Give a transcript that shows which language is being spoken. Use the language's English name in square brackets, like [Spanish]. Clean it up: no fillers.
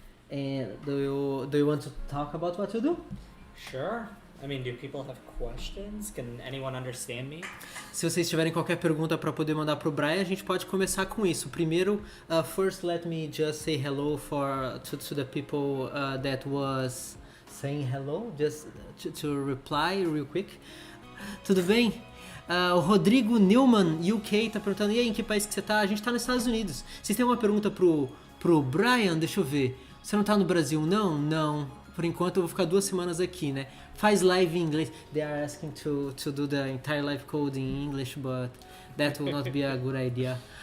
[English] And do you want to talk about what you do? Sure. I mean, do people have questions? Can anyone understand me? [Portuguese] Se vocês tiverem qualquer pergunta para poder mandar pro Bryan, a gente pode começar com isso. Primeiro, [English] first let me just say hello to the people that was saying hello, just to reply real quick. [Portuguese] Tudo bem? O Rodrigo Newman, UK, tá perguntando, e aí, em que país que você tá? A gente tá nos Estados Unidos. Vocês têm uma pergunta pro Bryan? Deixa eu ver. Você não tá no Brasil, não? Não. Por enquanto eu vou ficar 2 semanas aqui, né? Faz live em inglês. [English] They are asking to do the entire live code in English, but that will not be a good idea.